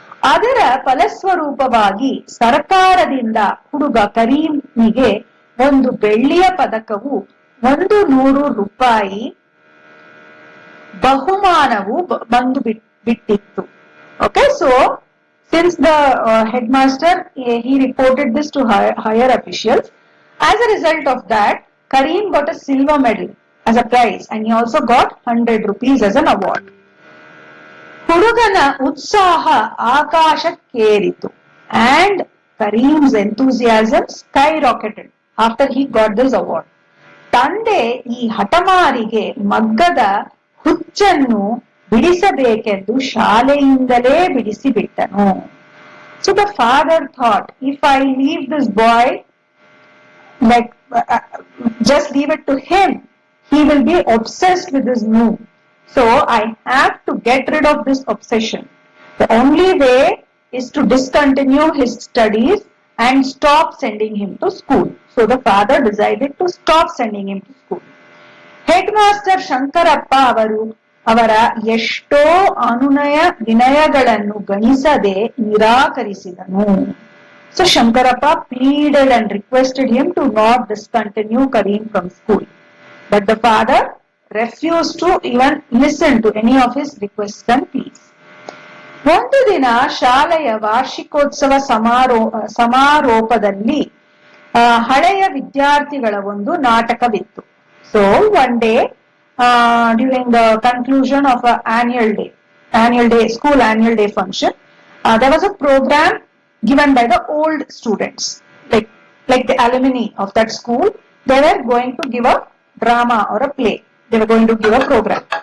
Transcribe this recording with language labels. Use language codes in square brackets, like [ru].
[kn] ಅದರ ಫಲಸ್ವರೂಪವಾಗಿ ಸರ್ಕಾರದಿಂದ ಹುಡುಗ ಕರೀಂನಿಗೆ ಒಂದು ಬೆಳ್ಳಿಯ ಪದಕವು 100 ರೂಪಾಯಿ ಬಹುಮಾನವು ಬಂದು ಬಿಟ್ಟಿತ್ತು. [en] Okay, so since the headmaster he reported this to higher officials, as a result of that Karim got a silver medal as a prize and he also got 100 rupees as an award. [kn] ಹುಡುಗನ ಉತ್ಸಾಹ ಆಕಾಶಕ್ಕೇರಿತು [en] and Karim's enthusiasm skyrocketed after he got this award. [kn] ತಂದೆ ಈ ಹಠಮಾರಿಗೆ ಮಗ್ಗದ ಹುಚ್ಚನ್ನು ಬಿಡಿಸಬೇಕೆಂದು ಶಾಲೆಯಿಂದಲೇ ಬಿಡಿಸಿಬಿಟ್ಟನು. [en] So the father thought, if I leave this boy, like just leave it to him, he will be obsessed with this move. So I have to get rid of this obsession. The only way is to discontinue his studies and stop sending him to school. So the father decided to stop sending him to school. [kn] Headmaster Shankarappa ಅವರ ಎಷ್ಟೋ ಅನುನಯ ವಿನಯಗಳನ್ನು ಗಣಿಸದೆ ನಿರಾಕರಿಸಿದನು. [en] So Shankarappa pleaded and requested him to not discontinue Karim from school. But the father refused to even listen to any of his requests and pleas. [kn] ಒಂದು ದಿನ ಶಾಲೆಯ ವಾರ್ಷಿಕೋತ್ಸವ ಸಮಾರೋಪದಲ್ಲಿ ಹಳೆಯ ವಿದ್ಯಾರ್ಥಿಗಳ ಒಂದು ನಾಟಕವಿತ್ತು. [en] So one day during the conclusion of an school annual day function, there was a program given by the old students, like the alumni of that school. They were going to give a drama or a play. They were going to give a program.